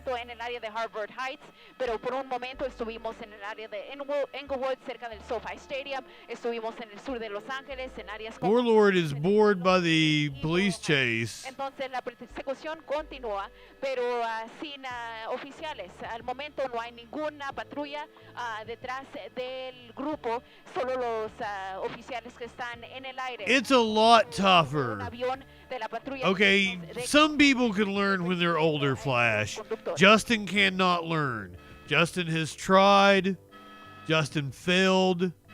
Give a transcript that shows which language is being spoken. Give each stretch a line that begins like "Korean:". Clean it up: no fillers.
Spanish: En el área de Harvard Heights, pero por un momento estuvimos en el área de Inglewood, cerca del SoFi Stadium. Estuvimos en el sur de Los Ángeles, en áreas como.
English: Warlord is bored by the police chase.
Spanish: Entonces la persecución continúa, pero sin oficiales. Al momento no hay ninguna patrulla detrás del grupo, solo los oficiales que están en el aire.
English: It's a lot tougher. Okay, some people can learn when they're older, Flash. Justin cannot learn. Justin has tried. Justin failed.